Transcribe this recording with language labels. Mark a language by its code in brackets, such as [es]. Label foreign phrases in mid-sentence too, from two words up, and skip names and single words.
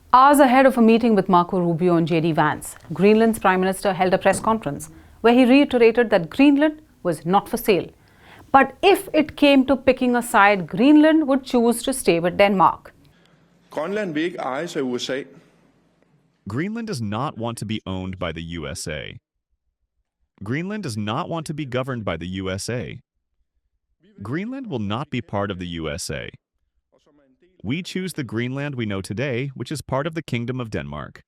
[en] Hours ahead of a meeting with Marco Rubio and JD Vance, Greenland's Prime Minister held a press conference where he reiterated that Greenland was not for sale. But if it came to picking a side, Greenland would choose to stay with Denmark. [da] Grønland vil ikke ejes af USA. [en] Greenland does not want to be owned by the USA. Greenland does not want to be governed by the USA. Greenland will not be part of the USA. We choose the Greenland we know today, which is part of the Kingdom of Denmark.